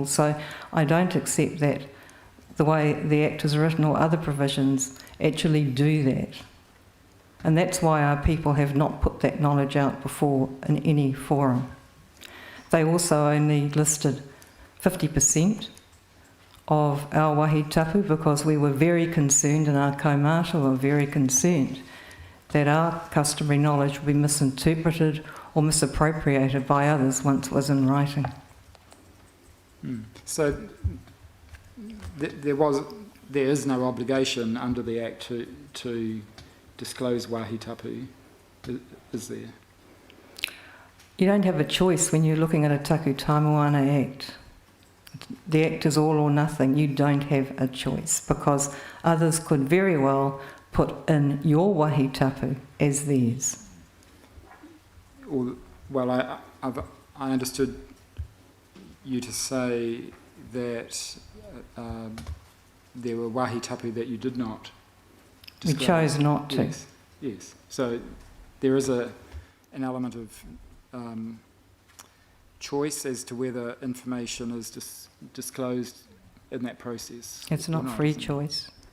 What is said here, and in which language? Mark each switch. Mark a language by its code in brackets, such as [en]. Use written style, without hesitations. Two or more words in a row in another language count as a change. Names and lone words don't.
[en] So I don't accept that the way the Act is written or other provisions actually do that. And that's why our people have not put that knowledge out before in any forum. They also only listed 50% of our [mi] wāhi tapu [en] because we were very concerned, and our kaumātua were very concerned, that our customary knowledge would be misinterpreted or misappropriated by others once it was in writing. So there is no obligation under the Act to disclose [mi] wāhi tapu, [en] is there? You don't have a choice when you're looking at a Takutai Moana Act. The Act is all or nothing. You don't have a choice because others could very well put in your [mi] wāhi tapu [en] as theirs. Well, I understood you to say that there were [mi] wāhi tapu [en] that you did not disclose. We chose not to. Yes. So there is an element of choice as to whether information is disclosed in that process. It's not free choice.